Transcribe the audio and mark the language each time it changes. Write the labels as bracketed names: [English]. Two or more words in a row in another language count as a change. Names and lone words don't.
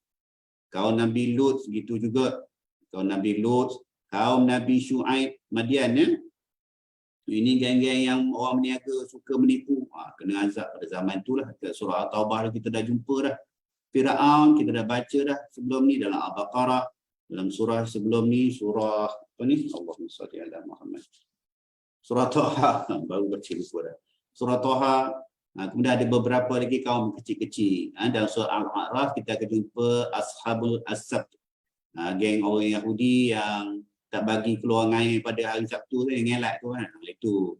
[Malay] Kaum Nabi Lut segitu juga. Kaum Nabi Lut, kaum Nabi Syuaib Madian ini geng-geng yang orang berniaga suka menipu, kena azab pada zaman tu lah. Surah At-Taubah kita dah jumpa dah. Fir'aun kita dah baca dah sebelum ni dalam Al-Baqarah. Dalam surah sebelum ni, [Arabic] سورة اللهم صل على محمد. [Malay] Surah Taha, baru baca lupa dah. Surah Taha, kemudian ada beberapa lagi kaum kecil-kecil. Dalam surah Al-A'raf kita akan jumpa Ashabul As-Sabt. Geng orang Yahudi yang tak bagi keluar air pada hari Sabtu tu, yang ngelak tu itu.